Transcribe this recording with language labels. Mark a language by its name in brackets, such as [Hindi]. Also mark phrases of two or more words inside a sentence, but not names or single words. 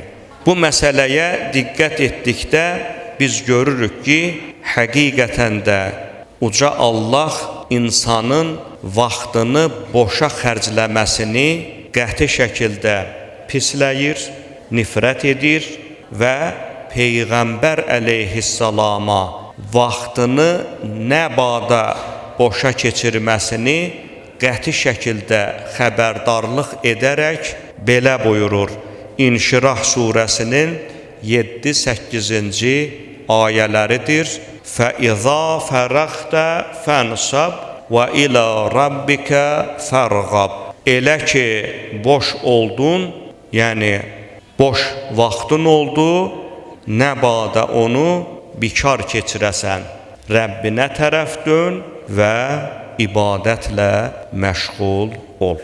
[Azerbaijani] Bu məsələyə diqqət etdikdə biz görürük ki, həqiqətən də Uca Allah insanın vaxtını boşa xərcləməsini qəti şəkildə pisləyir, nifrət edir və Peyğəmbər əleyhissalama vaxtını nə bada boşa keçirməsini qəti şəkildə xəbərdarlıq edərək belə buyurur. İnşirah surəsinin 7-8-ci ayələridir. [Arabic] فَإِذَا فَرَغْتَ فَانْصَبْ وَإِلَى رَبِّكَ فَارْغَب. [Azerbaijani] Elə ki, boş oldun, yəni boş vaxtın oldu, nə bada onu bikar keçirəsən. Rəbbinə tərəf dön və ibadətlə məşğul ol.